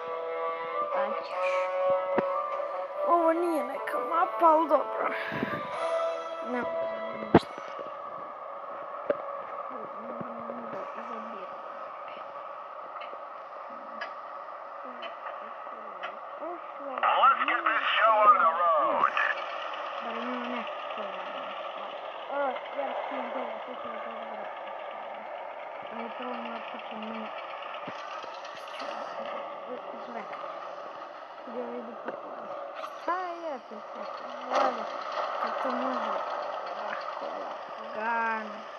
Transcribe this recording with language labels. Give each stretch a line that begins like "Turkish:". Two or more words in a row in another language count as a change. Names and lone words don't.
Serbian: Ovo nije neka mapa, ali dobro. Ne mogu ništa.
English: Let's get this show on the road.
Serbian: Šta je to? Kako može lako, lagano.